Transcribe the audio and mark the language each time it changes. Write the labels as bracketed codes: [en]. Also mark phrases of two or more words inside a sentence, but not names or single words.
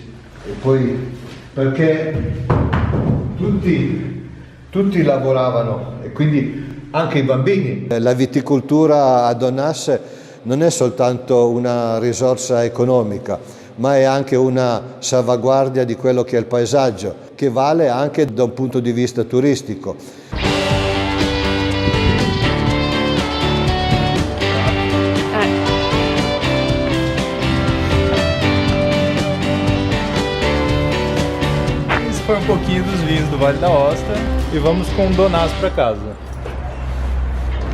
[it] E poi perché tutti lavoravano e quindi anche i bambini. La viticoltura a Donnas non è soltanto una risorsa economica, ma è anche una salvaguardia di quello che è il paesaggio, che vale anche da un punto di vista turistico. [pt] Esse foi um pouquinho dos vinhos do Vale da Aosta e vamos com o Donnas para casa.